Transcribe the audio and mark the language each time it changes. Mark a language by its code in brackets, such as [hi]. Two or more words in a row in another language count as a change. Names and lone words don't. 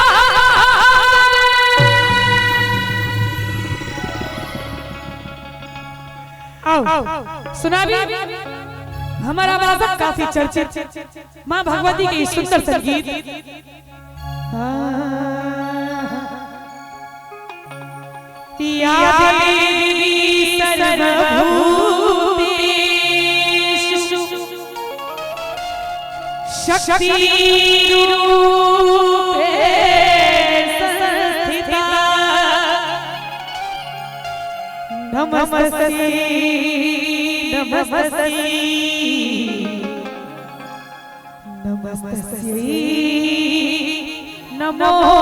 [hi] आओ सुना भी हमारा वादक काफी चर्चित माँ भगवती के सुंदर संगीत [sa] या देवी सर्वभूतेषु शक्ति रूपे संस्थिता नमस्ते नमस्ते नमस्ते नमो